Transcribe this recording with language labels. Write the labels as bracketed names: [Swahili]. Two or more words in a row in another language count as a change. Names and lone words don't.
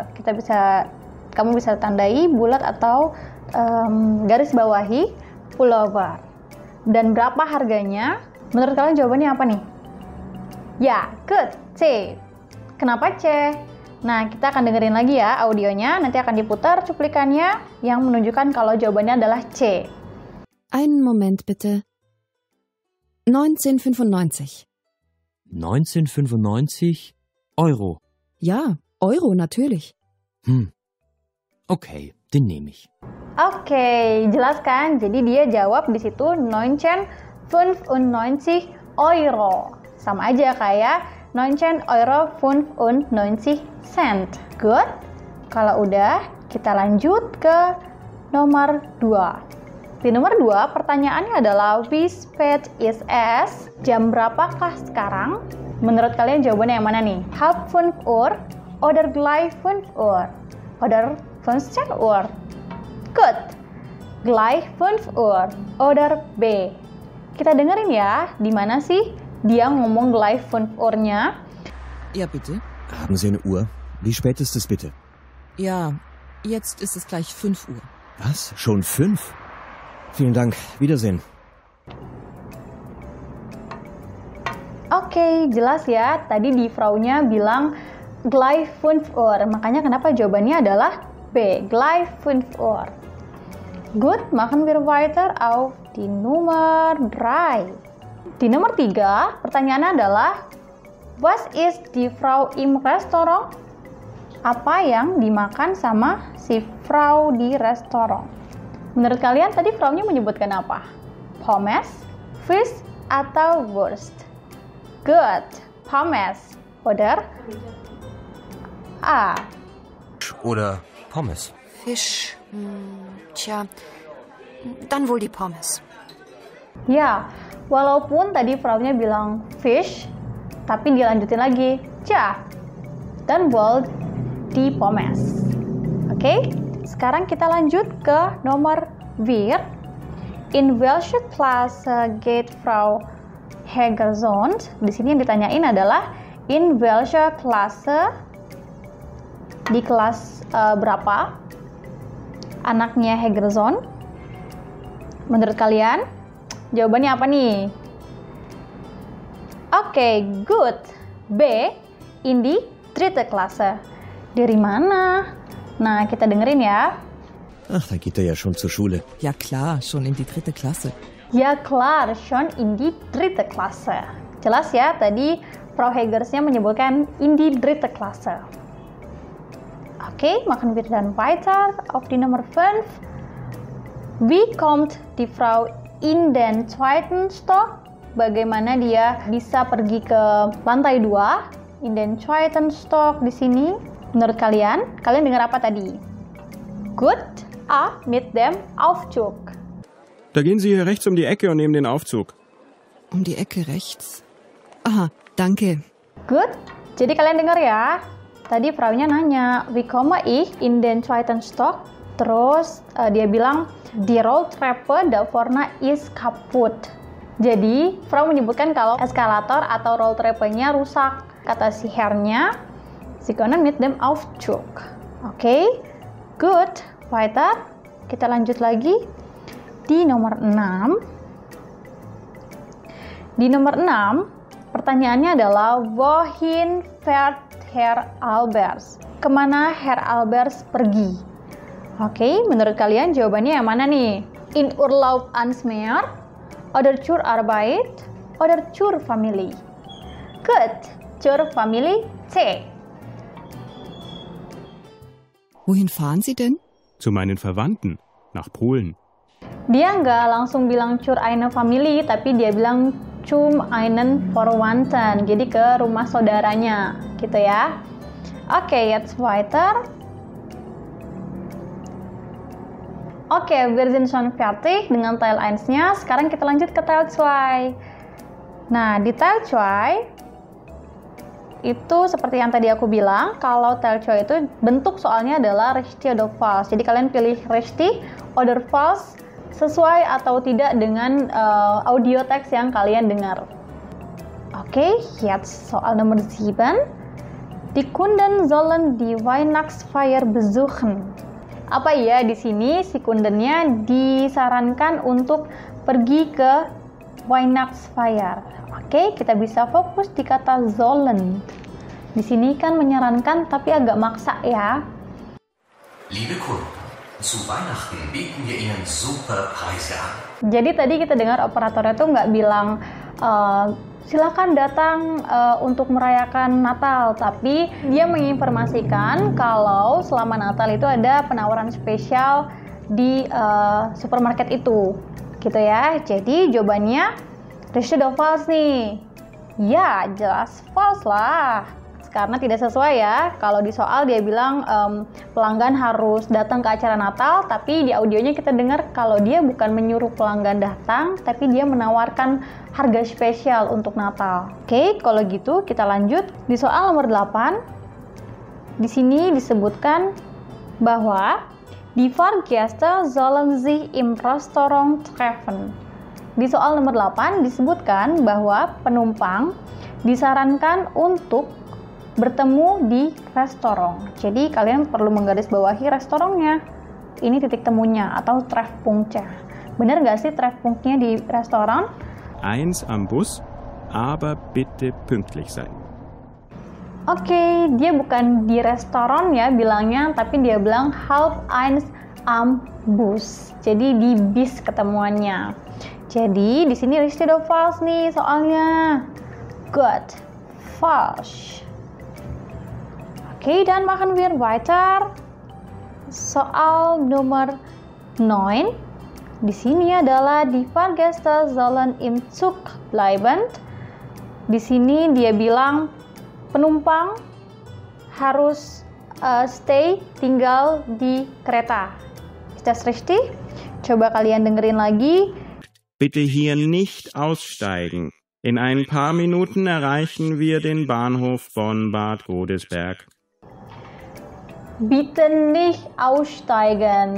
[Indonesian] Kamu bisa tandai bulat atau garis bawahi pullover. Dan berapa harganya? Menurut kalian jawabannya apa nih? Ya, good, C. Kenapa C? Nah, kita akan dengerin lagi ya audionya. Nanti akan diputar cuplikannya yang menunjukkan kalau jawabannya adalah C. [German] Einen Moment bitte. 1995. 1995 Euro. Ja, Euro natürlich. Okay, den nehme ich. [Indonesian] Oke, jelas kan? Jadi dia jawab di situ 1995 Euro. Sama aja kayak 19,95 €. Good? Kalau udah, kita lanjut ke nomor 2. Di nomor 2, pertanyaannya adalah [German] Wie spät ist es? [Indonesian] Jam berapakah sekarang? Menurut kalian jawabannya yang mana nih? [German] Halb 5 Uhr oder gleich 5 Uhr oder 15 Uhr? Good. Gleich 5 Uhr oder B. [Indonesian] Kita dengerin ya, di mana sih dia ngomong [German] gleich 5 Uhr- [Indonesian] nya? [German] Ja, bitte. Haben Sie eine Uhr? Wie spät ist es bitte? Ja, jetzt ist es gleich 5 Uhr. Was? Schon 5? Vielen Dank. Wiedersehen. [Indonesian] Oke, jelas ya. Tadi [German] die Frau- [Indonesian] nya bilang [German] gleich 5 Uhr. [Indonesian] Makanya kenapa jawabannya adalah B, [German] gleich 5 Uhr. Gut, machen wir weiter auf die Nummer 3. [Indonesian] Di nomor 3, pertanyaannya adalah [German] was ist die Frau im Restaurant? [Indonesian] Apa yang dimakan sama si Frau di restoran? Menurut kalian tadi Frau-nya menyebutkan apa? Pommes, Fisch, atau Wurst? [German] Good, Pommes. Oder? A. Oder Pommes. Fisch. Tja, dann wohl die Pommes. [Indonesian] Ya, walaupun tadi Frau-nya bilang Fisch, tapi dilanjutin lagi. [German] Tja, dan wohl die Pommes. [Indonesian] Oke, sekarang kita lanjut ke nomor 4. [German] In welche Klasse geht Frau Hegersond? [Indonesian] Di sini yang ditanyain adalah [German] in welche Klasse, [Indonesian] di kelas berapa anaknya Hegersond? Menurut kalian jawabannya apa nih? Oke, good. [German] B, in die dritte Klasse. [Indonesian] Dari mana? Nah, kita dengerin ya. [German] Ach, da geht er ja schon zur Schule. Ja klar, schon in die 3. Klasse. Ja klar, schon in die dritte Klasse. [Indonesian] Jelas ya, tadi Frau Hegersnya menyebutkan [German] in die dritte Klasse. Oke, machen wir dann weiter auf die Nummer 5. Wie kommt die Frau in den zweiten Stock? [Indonesian] Bagaimana dia bisa pergi ke lantai 2? [German] In den zweiten Stock di sini. [Indonesian] Menurut kalian dengar apa tadi? Good. A, [German] mit dem Aufzug. Da gehen Sie hier rechts um die Ecke und nehmen den Aufzug. Um die Ecke rechts. Aha, danke. [Indonesian] Good. Jadi kalian dengar ya. Tadi Frau-nya nanya, [German] wie komme ich in den zweiten Stock? [Indonesian] Terus dia bilang, [German] die Rolltreppe da vorne ist kaputt. [Indonesian] Jadi Frau menyebutkan kalau eskalator atau Rolltreppe-nya rusak. Kata si Herrnya, [German] Sie können mit dem Aufzug. [Indonesian] Oke, good. Weiter. Kita lanjut lagi. Di nomor 6. Di nomor 6, pertanyaannya adalah [German] wohin fährt Herr Albers? [Indonesian] Kemana Herr Albers pergi? Oke, menurut kalian jawabannya yang mana nih? [German] In Urlaub ans Meer, oder zur Arbeit, oder zur Familie? Good, zur Familie C. Wohin fahren Sie denn? Zu meinen Verwandten. Nach Polen. [Indonesian] Dia nggak langsung bilang [German] zur eine Familie, [Indonesian] tapi dia bilang [German] zum einen Verwandten, [Indonesian] jadi ke rumah saudaranya, gitu ya. Oke, [German] jetzt weiter. Oke, wir sind schon fertig dengan Teil 1-nya. [Indonesian] Sekarang kita lanjut ke Teil 2. Nah, di Teil 2 itu seperti yang tadi aku bilang, kalau Teil 2 itu bentuk soalnya adalah [German] richtig oder falsch. [Indonesian] Jadi kalian pilih [German] richtig oder falsch [Indonesian] sesuai atau tidak dengan audio teks yang kalian dengar. Oke, jetzt soal nomor 7. [German] Die Kunden sollen die Weihnachtsfeier besuchen. [Indonesian] Apa ya di sini si kundennya disarankan untuk pergi ke Weihnachtsfeier. Oke, kita bisa fokus di kata sollen. Di sini kan menyarankan tapi agak maksa ya. [German] Liebe Kunden, zu Weihnachten bieten wir Ihnen super Preise an. [Indonesian] Jadi tadi kita dengar operatornya tuh nggak bilang silakan datang untuk merayakan Natal, tapi dia menginformasikan kalau selama Natal itu ada penawaran spesial di supermarket itu, gitu ya. Jadi jawabannya [German] richtig oder falsch [Indonesian] nih? Ya, jelas false lah. Karena tidak sesuai ya. Kalau di soal dia bilang pelanggan harus datang ke acara Natal, tapi di audionya kita dengar kalau dia bukan menyuruh pelanggan datang, tapi dia menawarkan harga spesial untuk Natal. Oke, kalau gitu kita lanjut di soal nomor 8. Di sini disebutkan bahwa [German] die Fahrgäste sollen sich im Restaurant treffen. [Indonesian] Di soal nomor 8 disebutkan bahwa penumpang disarankan untuk bertemu di restoran. Jadi kalian perlu menggarisbawahi restorannya. Ini titik temunya atau Treffpunktnya. Bener nggak sih Treffpunktnya di restoran? [German] 1 am Bus, aber bitte pünktlich sein. [Indonesian] Oke, dia bukan di restoran ya bilangnya, tapi dia bilang [German] 1 am Bus. [Indonesian] Jadi di bis ketemuannya. Jadi di sini [German] richtig oder falsch [Indonesian] nih soalnya. Good, falsch. Oke, dan [German] machen wir weiter. [Indonesian] Soal nomor 9. Di sini adalah [German] die Fahrgäste sollen im Zug bleiben. [Indonesian] Di sini dia bilang penumpang harus stay, tinggal di kereta. [German] Ist das richtig? [Indonesian] Coba kalian dengerin lagi. [German] Bitte hier nicht aussteigen. In ein paar Minuten erreichen wir den Bahnhof Bonn-Bad Godesberg. Bitte nicht aussteigen.